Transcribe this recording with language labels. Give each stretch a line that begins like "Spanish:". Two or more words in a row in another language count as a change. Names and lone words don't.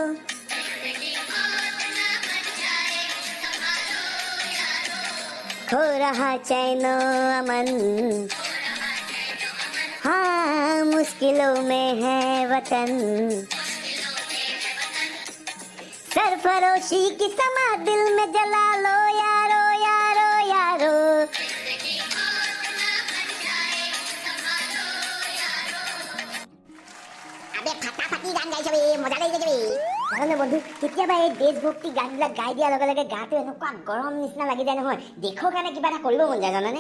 Hindi: खो रहा चैनो अमन, हाँ मुश्किलों में है वतन, सरफरोशी की समा दिल में जला लो यारो यारो यारो।
Assamese: আবে ফাটাফাটি গান গাই যাবি, মজা লাগি যাবি। জানো বন্ধু, কেতিয়াবা এই দেশভক্তি গানবিলাক গাই দিয়াৰ লগে লগে গাটো এনেকুৱা গৰম নিচিনা লাগি যায় নহয়, দেশৰ কাৰণে কিবা এটা কৰিব মন যায় জানানে।